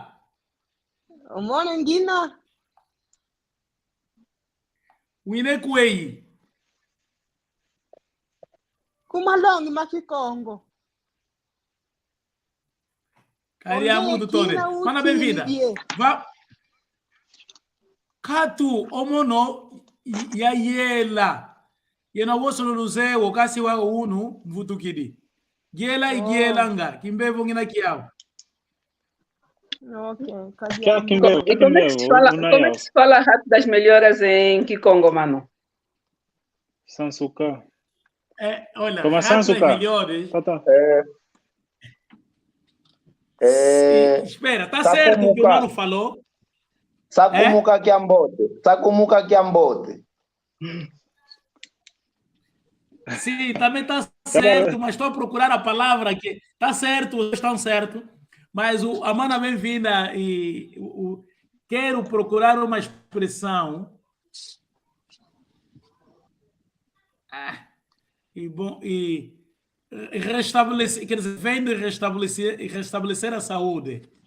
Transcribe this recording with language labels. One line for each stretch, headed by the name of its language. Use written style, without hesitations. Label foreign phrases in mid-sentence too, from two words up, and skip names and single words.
Kongo: Umone ngina. Wine kwei. Kumalongi makikongo. Kariamu tutone. Mana bem-vinda. Va. Katu omono ya yela. Yena woso luluze wakasi wa unu mvutukidi. Yela igiela nga. Kimbevo ngina kiao. Ok, Kimbevo.
Portuguese: E como é que se fala rato das melhoras em Kikongo, mano?
Kongo: Sansuka.
Portuguese: Olha, Como rato das Sansuka? melhores. Tá. Espera, tá certo o que o mano falou?
Kongo: Sakumuka kiambote. Sakumuka kiambote.
Portuguese: Sim, também está certo, mas estou a procurar a palavra que está certo, vocês estão certo, mas a mana bem-vinda e quero procurar uma expressão e restabelecer, quer dizer, vem de restabelecer a saúde.